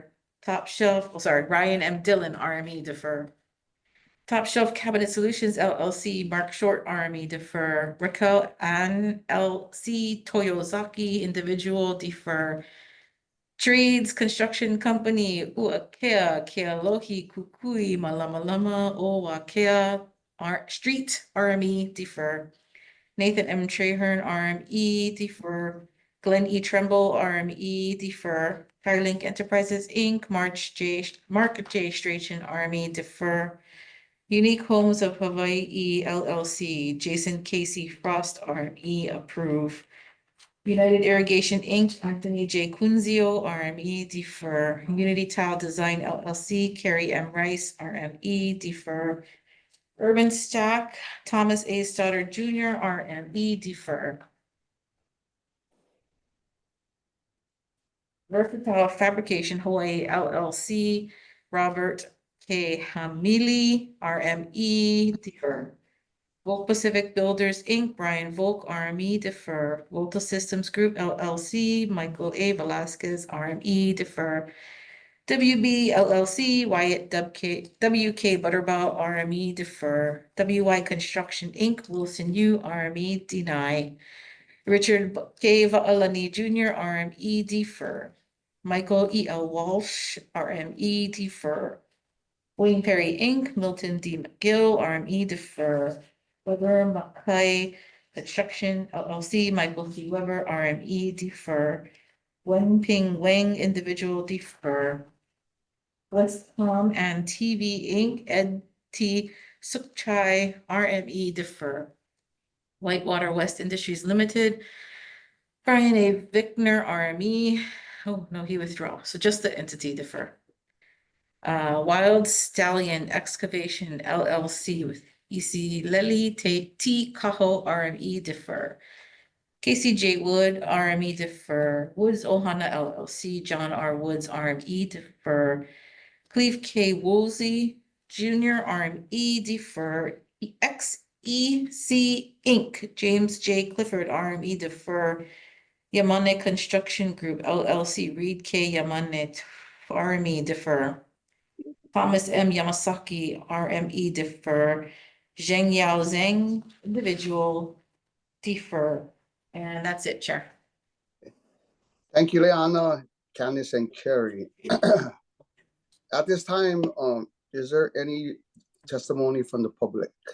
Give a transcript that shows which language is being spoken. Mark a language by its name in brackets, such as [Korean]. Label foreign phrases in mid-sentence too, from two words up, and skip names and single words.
[English] Top Shelf, Ryan M. Dillon RME defer. Top Shelf Cabinet Solutions LLC Mark Short RME defer. Raquel Ann LC Toyozaki individual defer. Trades Construction Company Uakea Kealohi Kukui Malamalama Owakea Street RME defer. Nathan M. Trahern RME defer. Glenn E. Tremble RME defer. Firelink Enterprises Inc. Mark J. Strachan RME defer. Unique Homes of Hawaii LLC Jason Casey Frost RME approve. United Irrigation Inc. Anthony J. Kunzio RME defer. Unity Tile Design LLC Carrie M. Rice RME defer. Urban Stack Thomas A. Stoddard Jr. RME defer. Versatile Fabrication Hawaii LLC Robert K. Hamili RME defer. Volk Pacific Builders Inc. Brian Volk RME defer. Volta Systems Group LLC Michael A. Velasquez RME defer. WB LLC Wyatt WK Butterbaugh RME defer. WY Construction Inc. Wilson U RME deny. Richard K. Va'alani Jr. RME defer. Michael E. L. Walsh RME defer. Wayne Perry Inc. Milton D. McGill RME defer. Weber Mackay Construction LLC Michael C. Weber RME defer. Wen Ping Wang individual defer. Westcom and TV Inc. Ed T. Sukchai RME defer. Whitewater West Industries Limited Brian A. Vickner RME. Oh no, he withdrew. So just the entity defer. Wild Stallion Excavation LLC with EC Lely T Kaho RME defer. KCJ Wood RME defer. Woods Ohana LLC John R. Woods RME defer. Cleve K. Woolsey Jr. RME defer. XEC Inc. James J. Clifford RME defer. Yamane Construction Group LLC Reed K. Yamane RME defer. Thomas M. Yamasaki RME defer. Zheng Yao Zheng individual defer. And that's it, Chair. Thank you, Leanna, Candice, and Carrie. At this time, is there any testimony from the public?